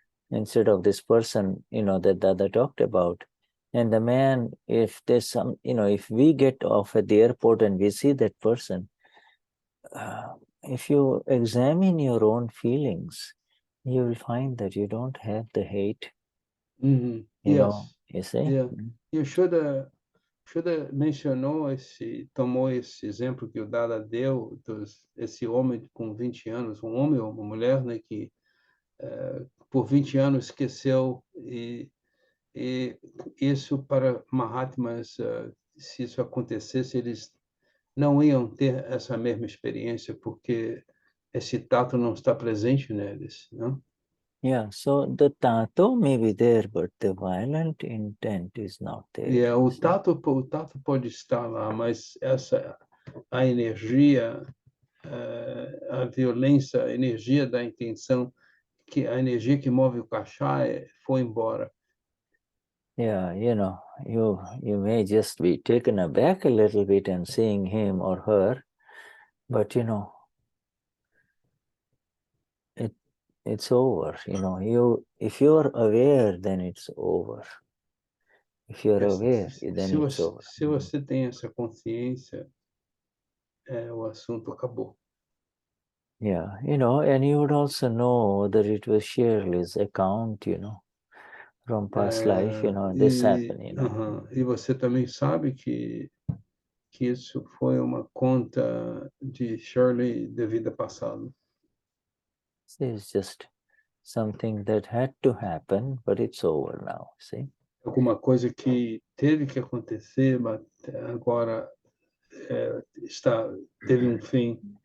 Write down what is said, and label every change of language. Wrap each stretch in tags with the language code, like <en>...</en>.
<en>instead of this person, that Dada talked about. And the man, if there's some, if we get off at the airport and we see that person, if you examine your own feelings, you will find that you don't have the hate. Uhum. You see? Yeah.</en> <pt>E o Shuddha mencionou tomou esse exemplo que o Dada deu, esse homem com 20 anos, um homem ou uma mulher, né, que por 20 anos esqueceu, e isso para Mahatmas, se isso acontecesse, eles não iam ter essa mesma experiência, porque esse tato não está presente neles, não?</pt> <en>Yeah, so the tato may be there, but the violent intent is not there.</en> <pt>O tato pode estar lá, mas a energia, a violência, a energia da intenção, a energia que move o Kashá foi embora.</pt> <en>Yeah, you may just be taken aback a little bit and seeing him or her, but it's over. If you're aware, then it's over. If you're aware, then it's over.</en> <pt>Se você tem essa consciência, o assunto acabou.</pt> <en>Yeah, and you would also know that it was Shirley's account, from past life, this happened,</en> <pt>E você também sabe que isso foi uma conta de Shirley de vida passada.</pt> <en>It's just something that had to happen, but it's over now, see?</en> <pt>Alguma coisa que teve que acontecer, mas agora teve fim.</pt>